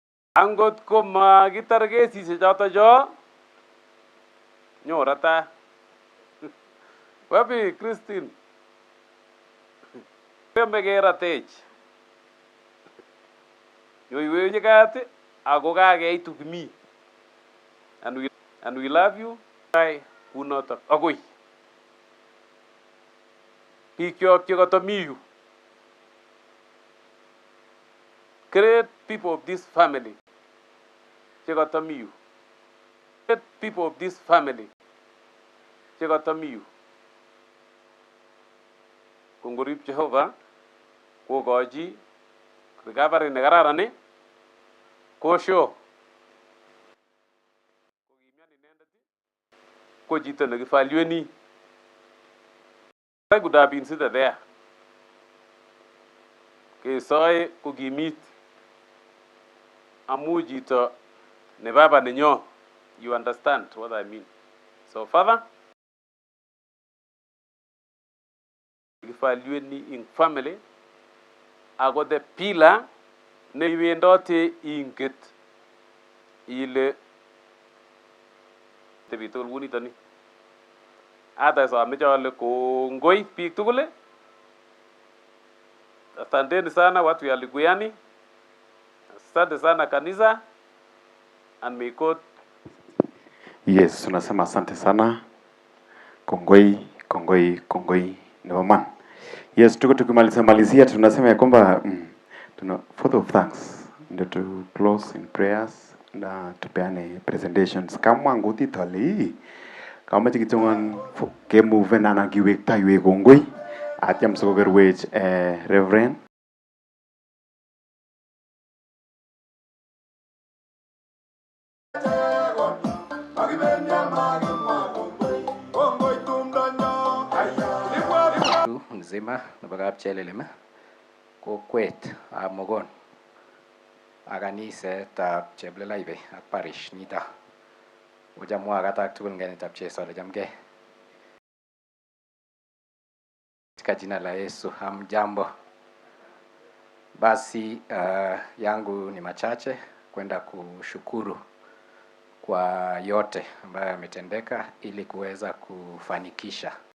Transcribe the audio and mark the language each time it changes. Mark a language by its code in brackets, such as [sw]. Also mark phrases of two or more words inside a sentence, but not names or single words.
[kln] Angot ko makitar kesisiek choto cho nyorata. Wapi Christine? Pembe keratech. Yoiwe nyikati ako kakeitu kimi. [en] And we love you. [kln] Ai kunotok agoi. Bikyok chekatomi yu. [en] Great people of this family. [kln] Chekatomi yu. [en] Great people of this family. [kln] Chekatomi yu. Kongorib Jehovah kokochi recovery nekararan ni kosho ko chito nekivalueni. [en] I could have been seated there. [kln] Kesoe kokimit amu chito ne baba nenyo. [en] You understand what I mean? So Father, [kln] kivalueni [en] in family [kln] ako [en] the pillar [kln] ne iwendote inget ile tebitul kunitoni. Ata someche ale kongoi biik tugul. [sw] Asanteni sana watu ya Likuyani. Asante sana kanisa. [en] And may God. Yes, [sw] tunasema asante sana. [kln] Kongoi, kongoi, kongoi. [en] Never man. Yes, [sw] tuko tukimalizia tunasema ya kwamba tuna [en] vote of thanks [kln] ndio [en] to close in prayers [sw] na tupeane presentations kama [kln] nguti tali kama chikitongan ke move na kiwekta yue kongoi atiam sokokerwech reverend mzima nebo kapchelelem kokwet ab Mogon ak kanisetab Cheplelaibe ak parish nito uchamwa katak tugul ngenetab Jesu alechamgei [sw] katika jina la Yesu. Hamjambo. Basi yangu ni machache kwenda kushukuru kwa yote ambayo yametendeka ili kuweza kufanikisha.